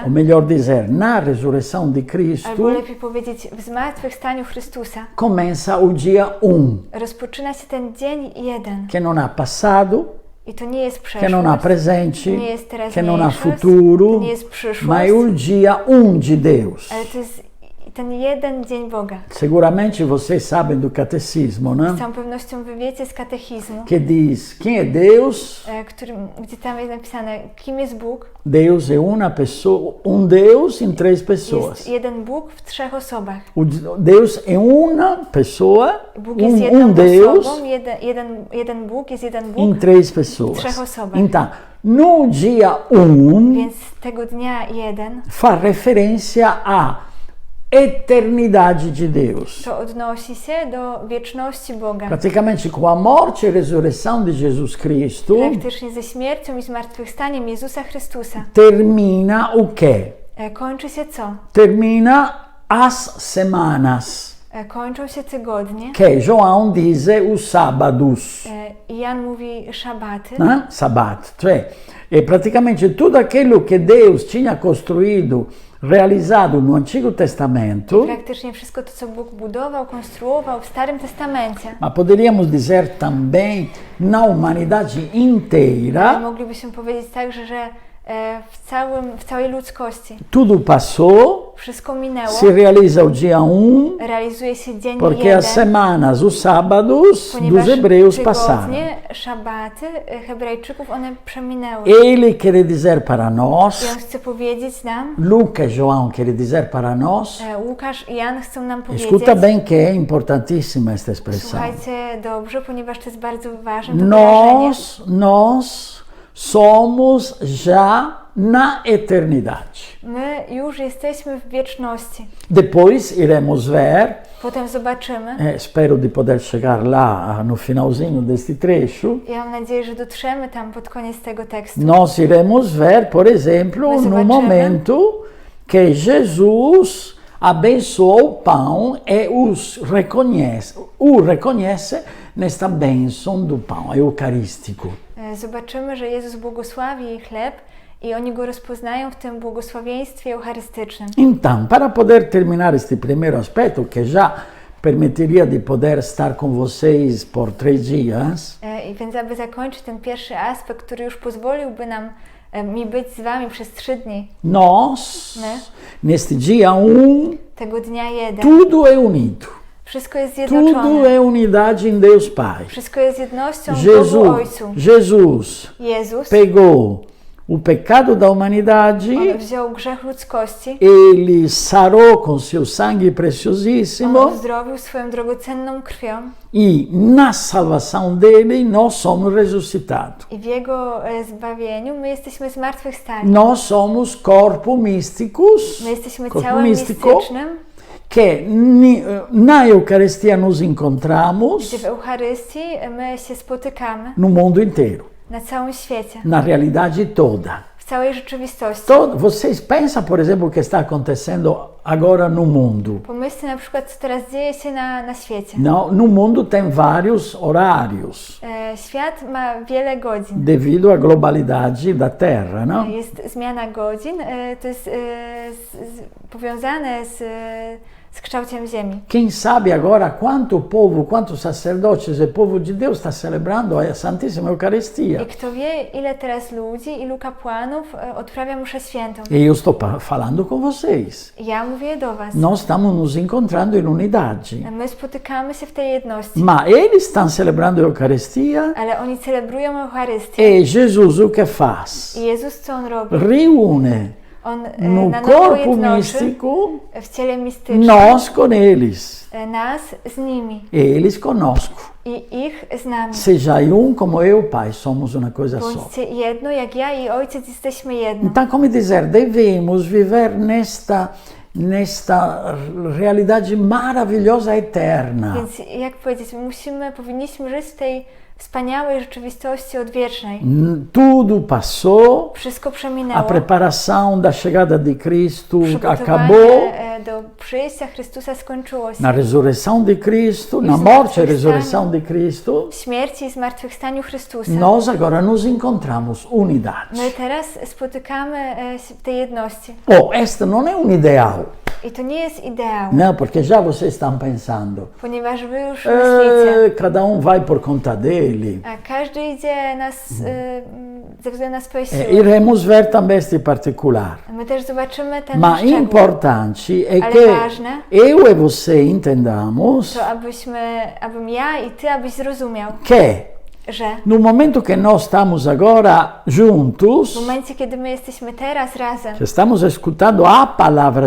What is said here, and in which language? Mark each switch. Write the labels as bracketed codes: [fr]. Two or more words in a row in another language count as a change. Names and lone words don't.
[pt] ou melhor dizer, na ressurreição de [pl] albo [pt] Cristo, [pl] lepiej powiedzieć w zmartwychwstaniu Chrystusa, [pt] começa o dia 1, [pl] rozpoczyna się ten dzień 1. [pt] que não há passado, [pl] I to nie jest [pt] que não há [pl] przeszłość, [pt] presente, [pl] nie jest [pt] que não há [pl] teraźniejszość, [pt] futuro, [pl] to nie jest przyszłość, [pt] mas o dia 1 de Deus. [pl] ale to jest ten jeden dzień Boga. [pt] Seguramente vocês sabem do catecismo, [pl] Z [pt] né? [pl] całą pewnością wy wiecie z katechizmu, [pt] Que diz quem é Deus? [pl] gdzie tam jest napisane, kim jest Bóg. [pt] Deus é uma pessoa, Deus em três pessoas. [pl] Jest jeden Bóg w 3 osobach. [pt] Deus é uma pessoa, [pl] Bóg jest jedną [pt] Deus [pl] osobą, jeden Bóg jest jeden [pt] em [pl] Bóg [pt] três [pl] w [pt] pessoas. [pl] 3 osobach. [pt] Então, no dia 1 [pl] Więc tego dnia 1 [pt] faz referência à eternidade de Deus. [pl] to odnosi się do wieczności Boga. [pt] Praticamente com a morte e ressurreição de Jesus Cristo, [pl] Praktycznie ze śmiercią i zmartwychwstaniem Jezusa Chrystusa [pt] termina o quê? [pl] kończy się co? [pt] Termina as semanas. [pl] Kończą się tygodnie. [pt] Que João diz os sábados, [pl] I Jan mówi szabaty. [pt] né? [it] Sabato, cioè [pt] é praticamente tudo aquilo que Deus tinha construído, realizado no Antigo Testamento, [pl] Praktycznie wszystko to, co Bóg budował, konstruował w Starym Testamencie. [pt] mas poderíamos dizer também na humanidade [pl] Ale [pt] inteira, [pl] moglibyśmy powiedzieć także, że w całej ludzkości [pt] tudo passou, [pl] wszystko minęło. [pt] se realiza o dia 1, [pl] Realizuje się dzień [pt] porque [pl] 1, [pt] as semanas, os sábados [pl] ponieważ [pt] dos hebreus passaram. [pl] tygodnie, szabaty Hebrajczyków, one przeminęły. [pt] Ele quer dizer para [pl] I [pt] nós, [pl] on chce powiedzieć nam, [pt] Lucas e João quer dizer para nós, [pl] Łukasz i Jan chcą nam powiedzieć, [pt] escuta bem que é importantíssima esta expressão. [pl] słuchajcie dobrze, ponieważ to jest bardzo ważne to wyrażenie. [pt] Nós somos já na eternidade. [pl] My już jesteśmy w wieczności. [pt] Depois iremos ver, [pl] Potem zobaczymy. [it] spero di [pt] poder chegar lá no finalzinho deste trecho, [pl] Ja mam nadzieję, że dotrzemy tam pod koniec tego tekstu. [pt] nós iremos ver, por exemplo, Mas no [pl] zobaczymy. [pt] momento que Jesus abençoou o pão e o reconhece nesta bênção do pão eucarístico. [pl] Zobaczymy, że Jezus błogosławi chleb i oni go rozpoznają w tym błogosławieństwie eucharystycznym. [pt] Então, para poder terminar este primeiro aspecto, que já permitiria de poder estar com vocês por 3 dias, [pl] I więc aby zakończyć ten pierwszy aspekt, który już pozwoliłby mi być z wami przez 3 dni, [pt] nós, né? neste dia 1, [pl] tego dnia 1, [pt] tudo é unido. [pl] wszystko jest [pt] Tudo [pl] zjednoczone. [pt] é unidade em Deus Pai. [pl] Wszystko jest jednością w Bogu Ojcu. [pt] Jesus [pl] Jezus, [pt] pegou o pecado da humanidade, [pl] On wziął grzech ludzkości, [pt] ele sarou com seu sangue [pl] On [pt] preciosíssimo [pl] uzdrowił swoją drogocenną krwią [pt] e na salvação dele nós somos ressuscitados. [pl] i w Jego zbawieniu my jesteśmy zmartwychwstali. [pt] Nós somos corpo místicos, [pl] My jesteśmy [pt] corpo [pl] ciałem [pt] místico, [pl] mistycznym, [pt] que na Eucaristia nos encontramos [pl] gdzie w Eucharystii my się spotykamy [pt] no mundo inteiro, [pl] na całym świecie, [pt] na realidade toda. [pl] w całej rzeczywistości. [pt] Vocês pensam, por exemplo, o que está acontecendo agora no mundo. [pl] Pomyślcie na przykład, co teraz dzieje się na świecie. [pt] No mundo tem vários horários [pl] Świat ma wiele godzin. [pt] devido à globalidade da Terra, não? [pl] Jest zmiana godzin, to jest powiązane z kształtem Ziemi. [pt] Quem sabe agora quanto povo, quantos sacerdotes e povo de Deus está celebrando a Santíssima Eucaristia. [pl] I kto wie, ile teraz ludzi, ilu kapłanów odprawia mszę świętą. [pt] E eu estou falando com vocês. [pl] Ja mówię do was. [pt] Nós estamos nos encontrando em unidade. [pl] My spotykamy się w tej jedności. [pt] Mas eles estão celebrando a Eucaristia [pl] Ale oni celebrują Eucharystię. [pt] e Jesus o que faz? [pl] I Jezus co On robi? [pt] Reúne [pl] On [pt] no [pl] na nowo [pt] corpo [pl] jednoczy [pt] místico [pl] w ciele mistycznym [pt] nós com eles [pl] nas z nimi [pt] e eles conosco. [pl] i ich z nami. [pt] Seja como eu, Pai, somos uma coisa só. [pl] Bądźcie jedno, jak ja i Ojciec jesteśmy jedno. [pt] Então, como dizer, devemos viver nesta realidade maravilhosa, eterna. [pl] Więc jak powiedzieć, powinniśmy żyć w tej wspaniałej rzeczywistości odwiecznej. [pt] Tudo passou, [pl] Wszystko [pt] a [pl] przeminęło. [pt] preparação da chegada de Cristo acabou, [pl] Przygotowanie do przyjścia Chrystusa skończyło się. [pt] na ressurreição de Cristo, na morte e ressurreição de Cristo, [pl] Śmierci i zmartwychwstaniu Chrystusa. [pt] nós agora nos encontramos unidade. [pl] My teraz spotykamy się w tej jedności. [pt] Este não é ideal, [pl] I to nie jest ideał, [pt] não, porque já vocês estão pensando, [pl] ponieważ wy już myślicie, [pt] cada vai por conta dele. [pl] a każdy idzie ze względu na swoje siły. [pt] Iremos ver também este particular. [pl] My też zobaczymy ten [pt] Mas [pl] szczegół. [pt] importante é [pl] Ale [pt] que [pl] ważne, [pt] eu e você entendamos [pl] to abym ja i ty, abyś zrozumiał, [pt] que [pl] że [pt] no momento que nós estamos agora juntos, [pl] w momencie, kiedy my jesteśmy teraz razem, [pt] que estamos escutando a palavra de